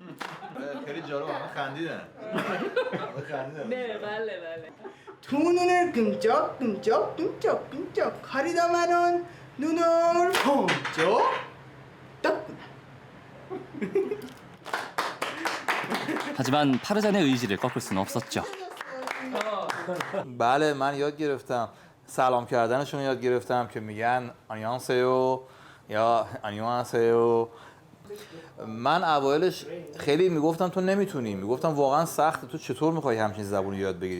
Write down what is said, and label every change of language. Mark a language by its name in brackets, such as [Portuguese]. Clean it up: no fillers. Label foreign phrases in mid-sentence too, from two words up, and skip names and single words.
[Korean] 두 눈을 끔쩍끔쩍 가리다마는 눈을 펑쩍 떴구나. 하지만 파르잔의 의지를 꺾을 수는 없었죠. [Persian] بله من یاد گرفتم سلام کردنشون یاد گرفتم که میگن آنیانسیو یا آنیانسیو. من اوایلش خیلی میگفتم تو نمیتونی، میگفتم واقعا سخته، تو چطور میخوای همچین زبونی یاد بگیری؟